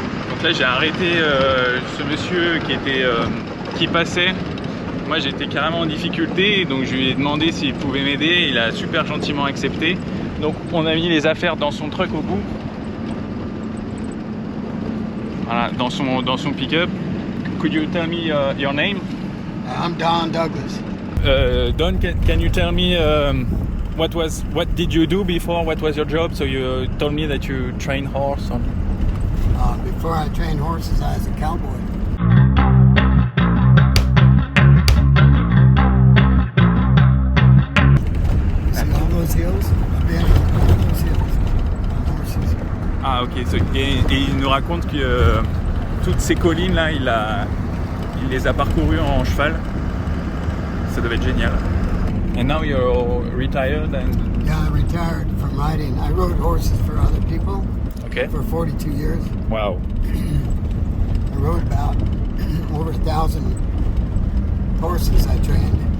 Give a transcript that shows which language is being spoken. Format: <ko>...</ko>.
<fr>Donc là j'ai arrêté ce monsieur qui passait. Moi j'étais carrément en difficulté, donc je lui ai demandé s'il pouvait m'aider. Il a super gentiment accepté. Donc on a mis les affaires dans son truck au bout. Voilà, dans son pick-up.</fr> <en>Could you tell me your name? I'm Don Douglas. Don, can you tell me what did you do before? What was your job? So you told me that you train horse. Before I trained horses, I was a cowboy. See all those hills? I've been on all those hills on horses.</en> <fr>Ah ok, et il nous raconte que toutes ces collines là, il les a parcourues en cheval. Ça devait être génial.</fr> <en>And now you're retired and... Yeah, I retired from riding. I rode horses for other people for 42 years. Wow. I rode about over 1,000 horses I trained.</en>